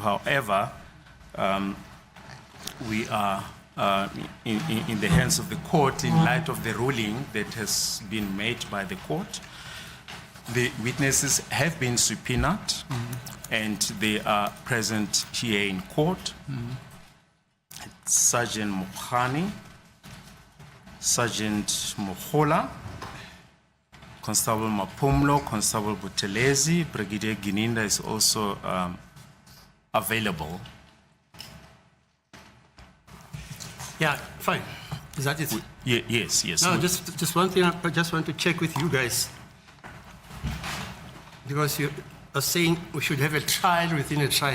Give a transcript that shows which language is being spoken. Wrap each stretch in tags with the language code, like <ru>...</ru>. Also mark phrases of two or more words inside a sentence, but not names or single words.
<en>However, we are in the hands of the court in light of the ruling that has been made by the court. The witnesses have been subpoenaed, and they are present here in court. Sergeant Mukhani, Sergeant Mohola, Constable Mapumlo, Constable Butelezi, Brigadier Gininda is also available. Yeah, fine. Is that it? Yes. No, just one thing. I just want to check with you guys. Because you are saying we should have a trial within a trial.</en>